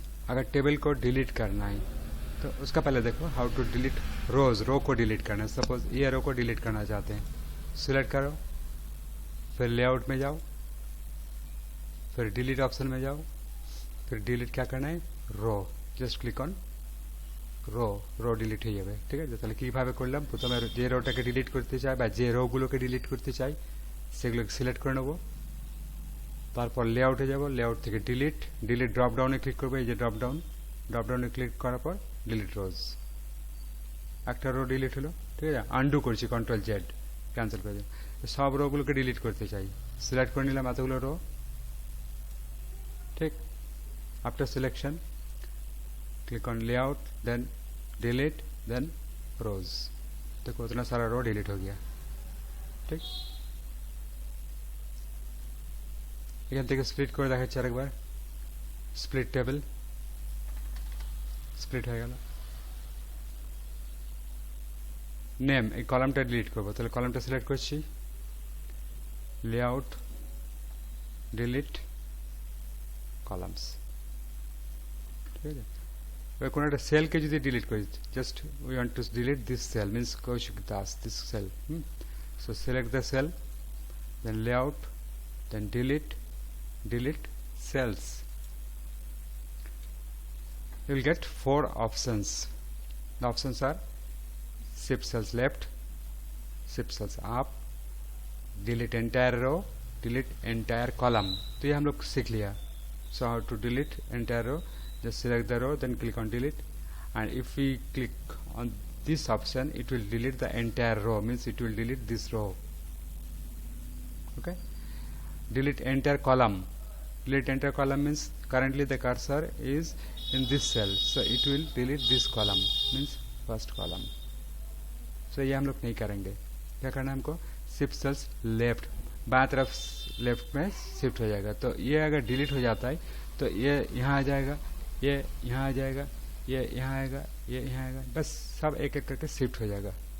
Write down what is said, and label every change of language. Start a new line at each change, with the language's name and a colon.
Hindi: अगर टेबल को डिलीट करना है तो उसका पहले देखो, हाउ टू डिलीट रोज, रो को डिलीट करना है। सपोज ये रो को डिलीट करना चाहते हैं, सिलेक्ट करो, फिर लेआउट में जाओ, फिर डिलीट ऑप्शन में जाओ, फिर डिलीट क्या करना है, रो, just click on row, row
Bangla: delete হয়ে যাবে, ঠিক আছে? তাহলে কিভাবে করলাম, প্রথমে যে রোটাকে ডিলিট করতে চাই বা যে রোগুলোকে ডিলিট করতে চাই সেগুলোকে সিলেক্ট করে নেব, তারপর লেআউটে যাব, লেআউট থেকে ডিলিট, ডিলিট ড্রপ ডাউনে ক্লিক করবে, এই যে ড্রপ ডাউনে ক্লিক করার পর ডিলিট রোজ, একটা রো ডিলিট হলো, ঠিক আছে? আনডু করছি, কন্ট্রোল জেড, ক্যান্সেল করে দিই। সব রোগুলোকে ডিলিট করতে চাই, সিলেক্ট করে নিলাম এতগুলো রো, ठीक।
English: After selection click on layout, then delete, then rows.
Hindi: देखो उतना सारा रो डिलीट हो गया, ठीक।
Bangla: এখান থেকে স্প্লিট করে দেখাচ্ছি আরেকবার, স্প্লিট টেবিল, স্প্লিট হয়ে গেল। নেম, এই কলামটা ডিলিট করবো, তাহলে কলামটা সিলেক্ট করছি, লেআউট, ডিলিট কলামস, ঠিক আছে? এবার কোনো একটা সেলকে যদি ডিলিট করি,
English: Just we want to delete this cell, means Kaushik Das, this cell, so select the cell, then layout, then delete, delete cells. You will get 4 options. The options are shift cells left, shift cells up, delete entire row, delete entire column.
Hindi: तो ये हम लोग सीख लिया।
English: So how to delete entire row, just select the row, then click on delete, and if we click on this option it will delete the entire row, means it will delete this row, okay? Delete entire column. Delete entire column means currently the cursor is in this cell, so it will delete this column, means first column.
Hindi: तो ये हम लोग नहीं करेंगे। क्या करना है हमको, शिफ्ट सेल्स लेफ्ट, बाएं तरफ लेफ्ट में शिफ्ट हो जाएगा। तो ये अगर डिलीट हो जाता है तो ये यहाँ आ जाएगा, ये यहाँ आ जाएगा, ये यहाँ आएगा, ये यहाँ आएगा, बस सब एक एक करके शिफ्ट हो जाएगा।